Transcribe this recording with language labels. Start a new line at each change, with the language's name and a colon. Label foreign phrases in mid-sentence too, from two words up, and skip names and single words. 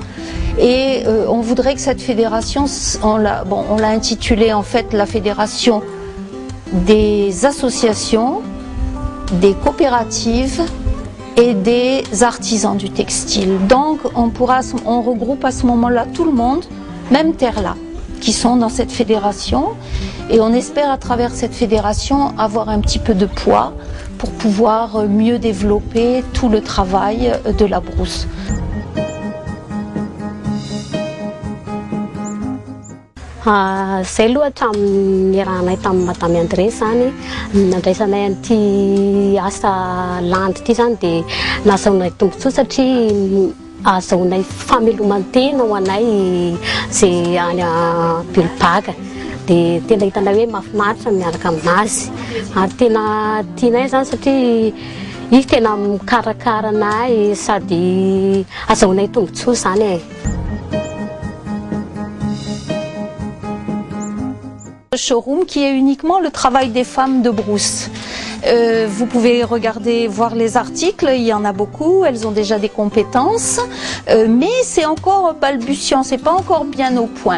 French: Et on voudrait que cette fédération, on l'a intitulée en fait la fédération des associations, des coopératives et des artisans du textile. Donc on regroupe à ce moment-là tout le monde, même Terla, qui sont dans cette fédération, et on espère à travers cette fédération avoir un petit peu de poids pour pouvoir mieux développer tout le travail de la brousse.
Malagasy: Zay aloha hatramin'ny rahanay tamin'ny Madame André zany nandraisanay an'ity asa landy ity zany dia nahazahoanay tombontsoa satria ahazahoanay famelomantena ho anay zay any Bilbaga dia tena hitanay hoe mahafinaritra miaraka aminazy ary tena tianay zany satria izy tena mikarakara anay sady ahazahoanay tombontsoa zany e.
French: Showroom qui est uniquement le travail des femmes de brousse. Vous pouvez regarder, voir les articles, il y en a beaucoup, elles ont déjà des compétences, mais c'est encore balbutiant, c'est pas encore bien au point.